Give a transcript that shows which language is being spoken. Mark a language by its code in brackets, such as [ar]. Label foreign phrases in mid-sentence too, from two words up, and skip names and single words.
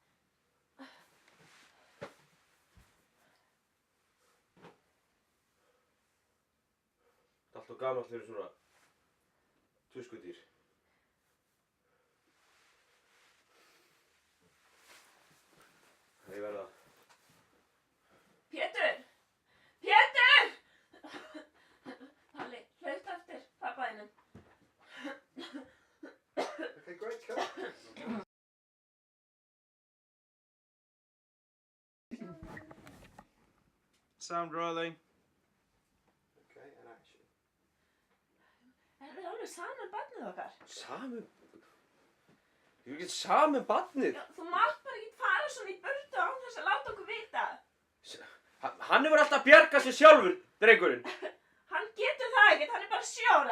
[is] Það er alltaf gamall fyrir svona tuskudýr. Ég verð að... Pétur! Pétur! Palli, hlaut eftir pappa þínum. [en] Okay, great, cut. Sound rolling. Okay, and action. [is] Er það alveg saman barnið okkar? Samum? Ég er ekki samum barnið. Já, þú mátt bara ekki fara svona í burtu án þess að láta okkur vita. Hann hefur alltaf bjargað sér sjálfur, drengurinn. Hann getur það ekkert, hann er bara 7 ára.